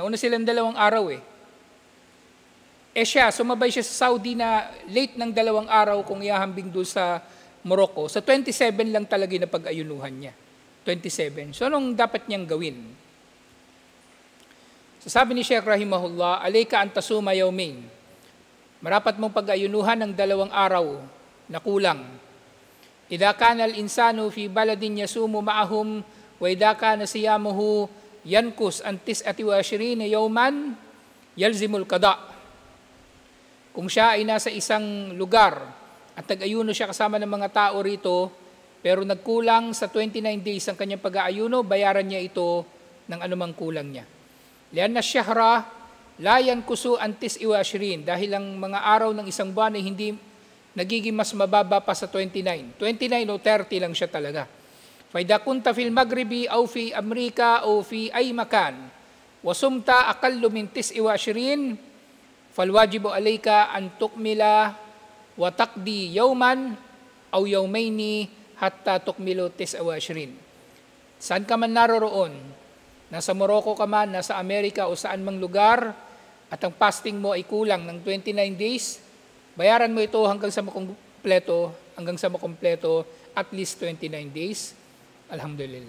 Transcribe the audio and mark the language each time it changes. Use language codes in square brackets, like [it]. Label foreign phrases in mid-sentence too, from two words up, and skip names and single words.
[tl] Nauna silang 2 araw siya, sumabay siya sa Saudi na late ng 2 araw kung ihahambing doon sa Morocco. Sa 27 lang talaga na pag-ayunuhan niya. 27. So, anong dapat niyang gawin? So, sabi ni Sheikh Rahimahullah, [ar] عليك أن تصوم يومين. [tl] Marapat mong pag-ayunuhan ng 2 araw na kulang. [ar] إذا كان الإنسان في بلد يصوم معهم وإذا كان صيامه ينقص عن 29 يوما يلزمه القضاء. [tl] Kung siya ay nasa isang lugar at nag-ayuno siya kasama ng mga tao rito, pero nagkulang sa 29 days ang kanyang pag-aayuno, bayaran niya ito ng anumang kulang niya. [ar] لأن الشهر لا ينقص عن 29, [tl] dahil ang mga araw ng isang buwan ay hindi nagiging mas mababa pa sa 29. 29 o 30 lang siya talaga. [ar] فإذا كنت في المغرب أو في أمريكا أو في أي مكان وصمت أقل من 29 فالواجب عليك أن تكمل وتقضي يوما أو يومين حتى تكمل 29. [tl] Saan ka man naroroon, nasa Morocco ka man, nasa Amerika o saan mang lugar, at ang fasting mo ay kulang ng 29 days, bayaran mo ito hanggang sa makumpleto, [en] at least 29 days. [tl] Alhamdulillah.